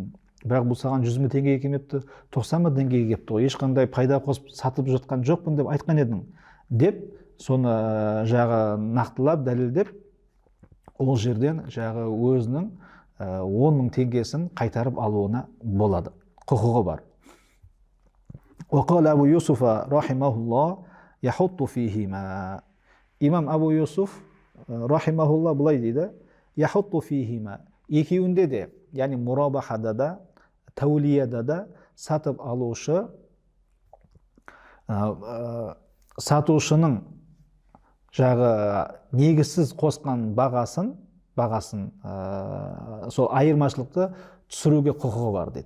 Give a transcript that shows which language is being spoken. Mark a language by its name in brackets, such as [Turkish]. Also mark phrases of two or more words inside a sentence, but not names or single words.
[Kazakh] Бірақ бұл саған 100 мың теңгеге келмепті, 90 мың теңгеге келіпті ғой, ешқандай пайда қосып сатып жатқан жоқпын деп айтқан едің. Деп, соны жағы нақтылап, дәлелдеп, ол жерден жағы өзінің 10 мың теңгесін қайтарып алуына болады, құқығы бар. [Arabic] وقال أبو يوسف رحمه الله يحط فيهما. [Kazakh] Имам Абу Юсуф рахимахулла былай дейді, [Arabic] يحط فيهما, [Kazakh] екеуінде де, яғни мурабахада да, тәулияда да сатып алушы сатушының жағы негізсіз қосқан бағасын сол айырмашылықты түсіруге құқығы бар дейді.